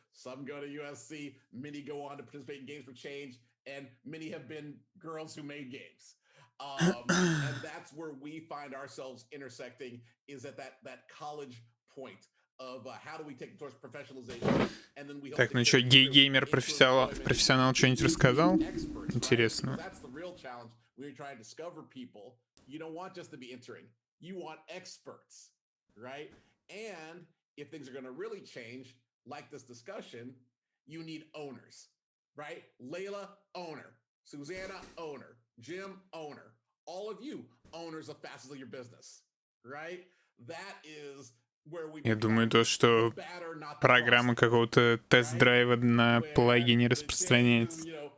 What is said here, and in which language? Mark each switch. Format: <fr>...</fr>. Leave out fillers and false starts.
<en>Some go to USC, many go on to participate in Games for Change, and many have been girls who made games. And that's where we find ourselves intersecting, is at that college point of how do we take it towards professionalization. And then we</en> <ru>Так, ну что, гей-геймер профессионал что-нибудь рассказал? Интересно.</ru> <en>That's the real challenge. We're trying to discover people. You don't want just to be entering. You want experts, right? And if things are going to really change, like this discussion, you need owners, right? Layla, owner. Susanna, owner. Jim, owner. All of you, owners of facets of your business, right? That is where we...</en> <ru>Я думаю, то, что программа какого-то тест-драйва на плагине распространяется.</ru>